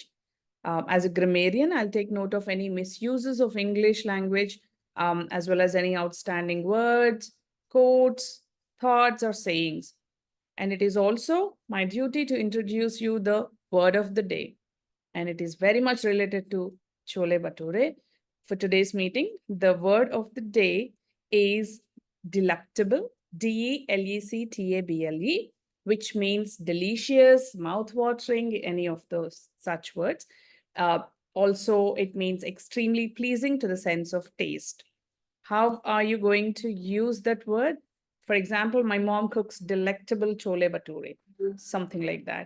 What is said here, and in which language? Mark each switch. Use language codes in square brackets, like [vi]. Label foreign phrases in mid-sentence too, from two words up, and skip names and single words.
[en] As a grammarian, I'll take note of any misuses of English language, as well as any outstanding words, quotes, thoughts, or sayings. And it is also my duty to introduce you the word of the day. And it is very much related to Chole Bhature. For today's meeting, the word of the day is delectable, D-E-L-E-C-T-A-B-L-E, which means delicious, mouth-watering, any of those such words. Also, it means extremely pleasing to the sense of taste. How are you going to use that word? For example, my mom cooks delectable chole bhature, something like that.